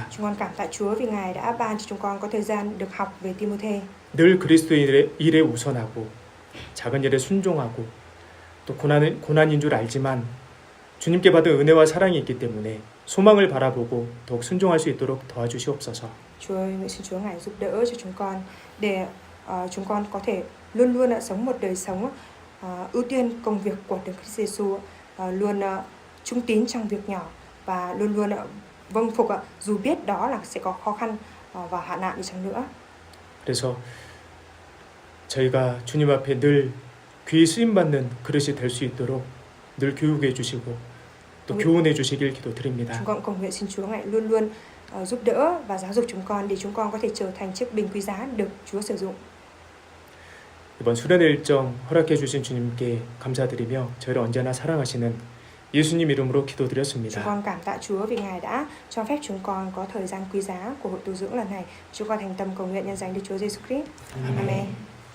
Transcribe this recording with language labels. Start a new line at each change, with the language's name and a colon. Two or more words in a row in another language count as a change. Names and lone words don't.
Vietnamese: Chúng con cảm tạ Chúa vì Ngài đã ban cho chúng con có thời gian được học về Timôthê.
Korean: 늘 그리스도의 일에 우선하고 작은 일에 순종하고 또 고난인 줄 알지만 주님께 받은 은혜와 사랑이 있기 때문에 소망을 바라보고 더욱 순종할 수 있도록 도와주시옵소서.
Vietnamese: Chúa ơi, nguyện xin Chúa Ngài giúp đỡ cho chúng con để chúng con có thể luôn luôn sống một đời sống ưu tiên công việc của Đức Christ Giêsu, luôn trung tín trong việc nhỏ và luôn luôn vâng phục dù biết đó là sẽ có khó khăn và hạn nạn đi chăng nữa.
Korean: 그래서 저희가 주님 앞에 늘 귀히 쓰임 받는 그릇이 될 수 있도록 늘 교육해 주시고 또 교훈해 주시길 기도드립니다.
Vietnamese: Chúng con cầu nguyện xin Chúa Ngài luôn luôn giúp đỡ và giáo dục chúng con để chúng con có thể trở thành chiếc bình quý giá được Chúa sử dụng.
Korean: 이번 수련회 일정 허락해 주신 주님께 감사드리며 저희를 언제나 사랑하시는 예수님 이름으로 기도드렸습니다.
Vietnamese: Chúng con cảm tạ Chúa vì Ngài đã cho phép chúng con có thời gian quý giá của hội tu dưỡng lần này. Chúng con thành tâm cầu nguyện nhân danh Đức Chúa Giêsu Christ. Amen.